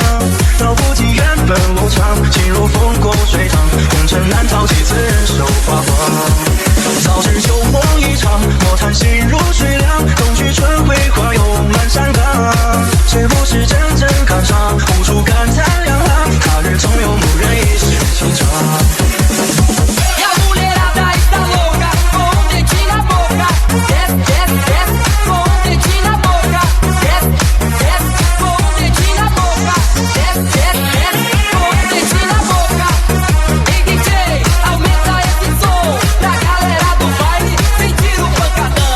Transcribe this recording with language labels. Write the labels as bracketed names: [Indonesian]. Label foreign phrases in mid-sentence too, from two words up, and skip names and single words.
[Chinese] 道不尽缘分无常，情如风过水长，红尘难逃，几次人手花光。早知旧梦一场，莫叹心如水凉。冬去春回，花又满山岗。却不是真正感伤，无处感叹两行。他日总有牧人一世情长。 [Portuguese] E a mulherada está louca, com um dedinho na boca. Desce, desce, desce, com um dedinho na boca. Desce, desce, com um dedinho na boca. Desce, desce, desce, com um dedinho na boca. Ei DJ, aumenta esse som pra galera do baile sentir o pancadão.